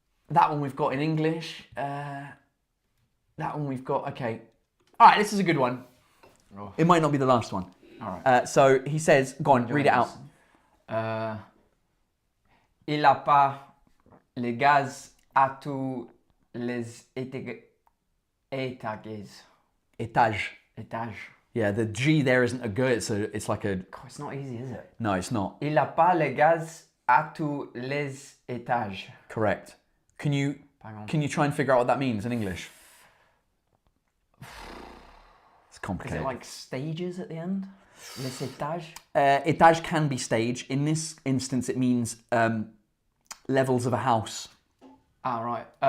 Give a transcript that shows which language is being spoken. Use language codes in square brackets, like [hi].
[en] That one we've got in English. That one we've got. Okay. All right. This is a good one. Oh. It might not be the last one. All right. So he says, "Go on, read it out." [fr] Il a pas les gaz à tous les étages. Étage. [en] Yeah, the G there isn't a G. It's like a. God, it's not easy, is it? No, it's not. [fr] Il a pas les gaz à tous les étages. [en] Correct. Can you Hang on. try and figure out what that means in English? It's Is complicated. it like stages at the end? [fr] Les étages? [en] Étage can be stage. In this instance, it means levels of a house. Ah, right.